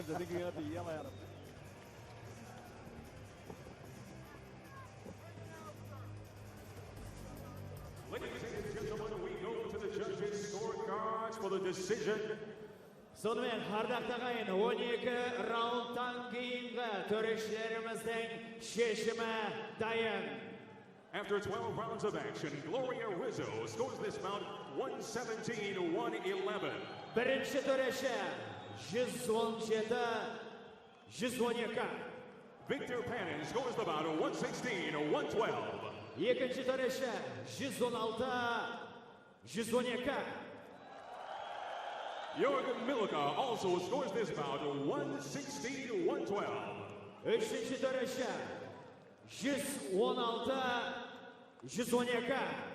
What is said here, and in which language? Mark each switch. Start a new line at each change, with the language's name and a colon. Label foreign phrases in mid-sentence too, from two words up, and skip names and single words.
English: I think you have to yell at him. Ladies and gentlemen, we go to the judges' scorecards for the decision.
Kazakh: Сонымен, ардақты ағайын, 12 раундтан кейінгі төрешілеріміздің шешімі дайын.
English: After 12 rounds of action, Gloria Rizzo scores this bout 117-111.
Kazakh: Бірінші төреші 117-112.
English: Victor Pannin scores the bout 116-112.
Kazakh: Екінші төреші 116-112.
English: Jorgen Milika also scores this bout 116-112.
Kazakh: Үшінші төреші 116-112.